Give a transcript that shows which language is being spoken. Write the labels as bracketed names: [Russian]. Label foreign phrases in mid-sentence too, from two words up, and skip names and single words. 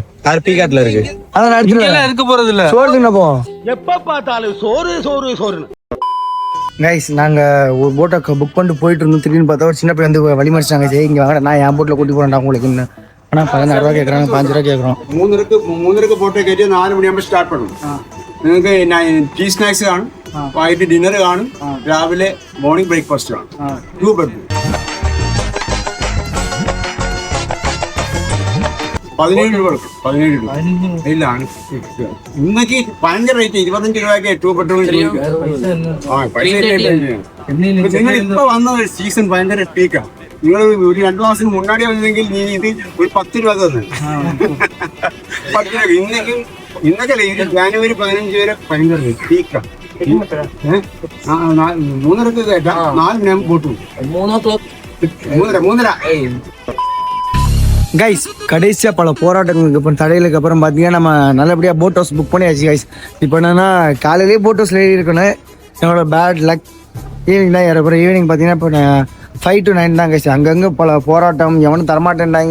[Tamil] பீகாட்ல இருக்கு. அதான் எடுத்துட்டு இருக்க போறது இல்ல. சோறு தின்னப்போ எப்ப பார்த்தாலும் சோறு சோறு சோறு. கைஸ் நாங்க ஒரு போட்டை புக் பண்ணிட்டு போயிட்டு இருந்தோம். திடீர்னு பார்த்தா ஒரு சின்ன பையன் வந்து வழிமறிச்சாங்க. சரி இங்க வாங்க, நான் என் போட்ல கூட்டி போறேன்டா உங்களுக்கு. இன்னும் ஆனா 16 ரூபா கேட்கறாங்க, 5 ரூபா கேட்கறோம். [Malayalam] 3 പോട്ടെ കയറ്റി 4 മണിയാകുമ്പോൾ സ്റ്റാർട്ട് പണും. നിങ്ങൾക്ക് [English] tea snacks [Malayalam] കാണും, വൈകിട്ട് ഡിന്നർ കാണും, രാവിലെ [English] morning breakfast [Malayalam] കാണും. 2 bedroom 17 രൂപ കൊടുക്കും. 17 രൂപ ഇല്ല ഇന്നൊക്കെ ഭയങ്കര റേറ്റ്. 25 രൂപയ്ക്ക് 2 bedroom. നിങ്ങൾ ഇപ്പൊ വന്ന സീസൺ ഭയങ്കര പീക്കാണ്. നിങ്ങൾ ഒരു 2 മാസത്തിന് മുന്നാടി വന്നെങ്കിൽ നീ ഇത് ഒരു 10 രൂപ തന്നെ. 10 രൂപ ഇന്നൊക്കെ ജാനുവരി 15 വരെ ഭയങ്കര പീക്കാണ്. 3:30 കേട്ടാ 4 മണി പോട്ടു. 3:30 [Tamil] கைஸ் கடைசியாக பல போராட்டங்களுக்கு அப்புறம் தடைகளுக்கு அப்புறம் பார்த்தீங்கன்னா நம்ம நல்லபடியாக [English] boat house book [Tamil] பண்ணியாச்சு கைஸ். இப்போ என்னன்னா காலையிலேயே [English] boat house [Tamil] ஏறி இருக்கணும். என்னோட [English] bad luck evening [Tamil] தான் ஏறப்போகிறேன். ஈவினிங் பார்த்தீங்கன்னா இப்போ 5 to 9 தான் கைஸ். அங்கங்கே பல போராட்டம், எவனும் தரமாட்டேன்டாங்க.